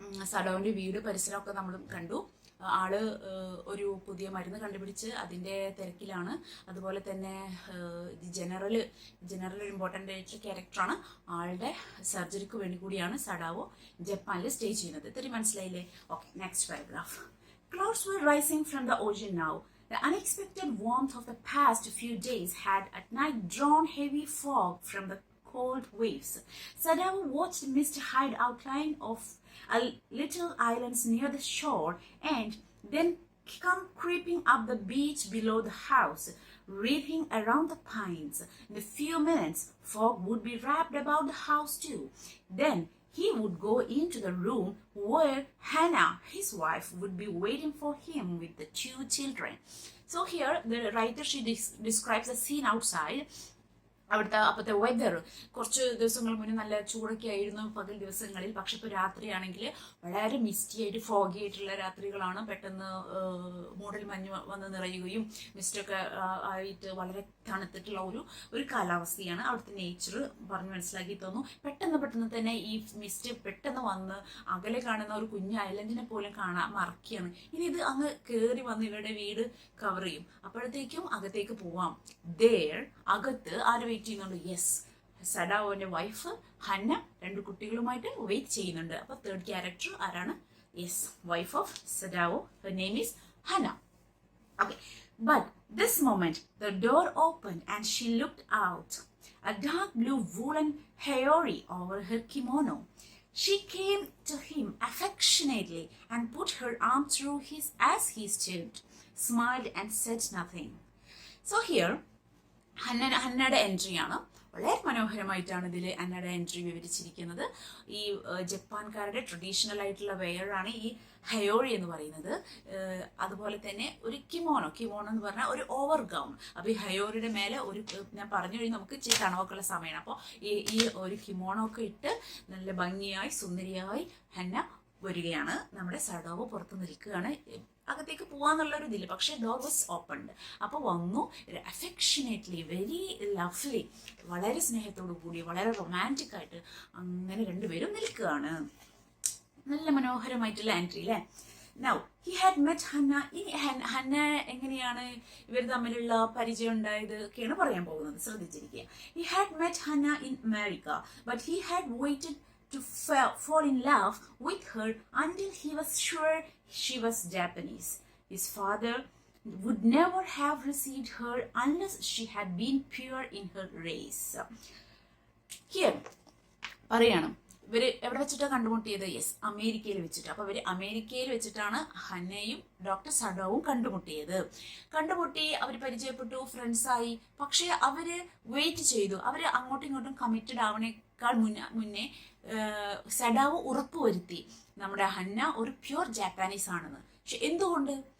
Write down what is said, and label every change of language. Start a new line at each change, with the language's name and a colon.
Malayalam: സഡാവിന്റെ വീട് പരിസരമൊക്കെ നമ്മൾ കണ്ടു. ആള് ഒരു പുതിയ മരുന്ന് കണ്ടുപിടിച്ച് അതിന്റെ തിരക്കിലാണ്. അതുപോലെ തന്നെ ജനറൽ ഒരു ഇമ്പോർട്ടൻ്റ് ആയിട്ടുള്ള ക്യാരക്ടറാണ്. ആളുടെ സർജറിക്ക് വേണ്ടി കൂടിയാണ് സഡാവോ ജപ്പാനിൽ സ്റ്റേ ചെയ്യുന്നത്. ഇത്തിരി മനസ്സിലായില്ലേ? Okay, next paragraph.
English: Clouds were rising from the ocean now. The unexpected warmth of the past few days had at night drawn heavy fog from the cold waves. Sadao watched mist hide outline of a little islands near the shore and then come creeping up the beach below the house, wreathing around the pines. In a few minutes, fog would be wrapped about the house too. Then he would go into the room where Hannah, his wife, would be waiting for him with the 2 children. So here the writer, she describes the scene outside.
Malayalam: അവിടുത്തെ അപ്പോഴത്തെ weather കുറച്ച് ദിവസങ്ങൾ മുന്നേ നല്ല ചൂടൊക്കെ ആയിരുന്നു പകൽ ദിവസങ്ങളിൽ. പക്ഷെ ഇപ്പോൾ രാത്രിയാണെങ്കിൽ വളരെ മിസ്റ്റി ആയിട്ട് ഫോഗി ആയിട്ടുള്ള രാത്രികളാണ്. പെട്ടെന്ന് മൂടൽ മഞ്ഞ് വന്ന് നിറയുകയും മിസ്റ്റൊക്കെ ആയിട്ട് വളരെ തണുത്തിട്ടുള്ള ഒരു കാലാവസ്ഥയാണ്. അവിടുത്തെ നേച്ചർ പറഞ്ഞ് മനസ്സിലാക്കി തോന്നുന്നു. പെട്ടെന്ന് തന്നെ ഈ മിസ്റ്റ് പെട്ടെന്ന് വന്ന് അകലെ കാണുന്ന ഒരു കുഞ്ഞ് ഐലൻഡിനെ പോലും മറക്കുകയാണ്. ഇനി ഇത് അങ്ങ് കയറി വന്ന് ഇവരുടെ വീട് കവർ ചെയ്യും. അപ്പോഴത്തേക്കും അകത്തേക്ക് പോവാം. അകത്ത് ആര് വെയിറ്റ് ചെയ്യുന്നുണ്ട്? യെസ്, സഡാവോന്റെ വൈഫ് ഹന്ന 2 കുട്ടികളുമായിട്ട് വെയിറ്റ് ചെയ്യുന്നുണ്ട്. അപ്പൊ തേർഡ് ക്യാരക്ടർ ആരാണ്? Yes,
English: Wife of Sadao. Her name is Hana. Okay, but this moment the door opened and she looked out. A dark blue woolen hayori over her kimono. She came to him affectionately and put her arm through his as he stood, smiled and said nothing. So here
Malayalam: ഹന്നയുടെ എൻട്രിയാണ്. വളരെ മനോഹരമായിട്ടാണ് ഇതിൽ ഹന്നയുടെ entry വിവരിച്ചിരിക്കുന്നത്. ഈ ജപ്പാൻകാരുടെ traditional ആയിട്ടുള്ള വെയറാണ് ഈ ഹയോറി എന്ന് പറയുന്നത്. അതുപോലെ തന്നെ ഒരു കിമോണോ എന്ന് പറഞ്ഞാൽ ഒരു ഓവർ ഗൗൺ. അപ്പോൾ ഈ ഹയോറിയുടെ മേലെ ഞാൻ പറഞ്ഞു കഴിഞ്ഞാൽ നമുക്ക് ഇച്ചിരി തണവൊക്കെയുള്ള സമയമാണ്. അപ്പോൾ ഈ ഒരു കിമോണോ ഒക്കെ ഇട്ട് നല്ല ഭംഗിയായി സുന്ദരിയായി ഹന്ന വരികയാണ്. നമ്മുടെ സഡാവോ പുറത്ത് നിൽക്കുകയാണ്. അകത്തേക്ക് പോവാന്നുള്ളൊരു ഇതില്ല. പക്ഷെ
English: Door was opened.
Malayalam: അപ്പോൾ വന്നു, അഫെക്ഷനേറ്റ്ലി, വെരി ലവ്ലി, വളരെ സ്നേഹത്തോടു കൂടി വളരെ റൊമാൻറ്റിക് ആയിട്ട് അങ്ങനെ 2 പേരും നിൽക്കുകയാണ്. നല്ല മനോഹരമായിട്ടുള്ള എൻട്രി അല്ലേ?
English: Now he had met Hana.
Malayalam: ഇനി ഹന്ന എങ്ങനെയാണ് ഇവർ തമ്മിലുള്ള പരിചയം ഉണ്ടായത് ഒക്കെയാണ് പറയാൻ പോകുന്നത്. ശ്രദ്ധിച്ചിരിക്കുക.
English: He had met Hana in America, but he had waited to fall in love with her until he was sure she was Japanese. His father would never have received her unless she had been pure in her race.
Malayalam: Here പറയണം, ഇവര് എവിടെ വെച്ചിട്ടാണ് കണ്ടുമുട്ടിയത്? Yes, അമേരിക്കയിൽ വെച്ചിട്ട്. അപ്പോൾ ഇവർ അമേരിക്കയിൽ വെച്ചിട്ടാണ് ഹന്നയും ഡോക്ടർ സഡാവും കണ്ടുമുട്ടി. അവർ പരിചയപ്പെട്ടു, ഫ്രണ്ട്സായി. പക്ഷെ അവര് വെയിറ്റ് ചെയ്തു. അവർ അങ്ങോട്ടും ഇങ്ങോട്ടും കമ്മിറ്റഡ് ആവണേക്കാൾ മുന്നേ സഡാവ് ഉറപ്പുവരുത്തി നമ്മുടെ ഹന്ന ഒരു പ്യൂർ ജാപ്പാനീസ് ആണെന്ന്. പക്ഷെ എന്തുകൊണ്ട്?